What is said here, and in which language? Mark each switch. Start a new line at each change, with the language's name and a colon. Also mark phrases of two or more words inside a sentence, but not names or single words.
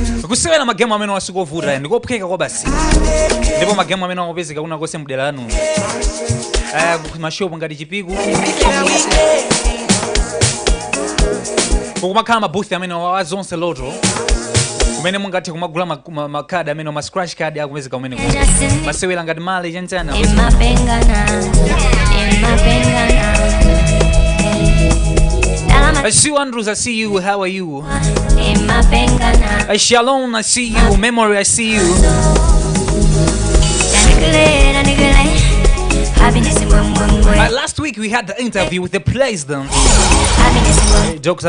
Nyanja: kusewera magemu amene wasikovuta ndikophweka kwa basi ndipo magemu amene akupezeka kuna kose mdera lanu mashopu ngati Chipiku kumakhala mabooth amene wa zonse loto kumene mungathe kumagula makadi amene ma
English: scratch card
Nyanja: akupezeka kumene masewera ngati mali chanchana
English: I see you, Andrews, I see you, how are you? Shalom, I see you, Memory, I see you. Last week we had the interview with the president, Dr.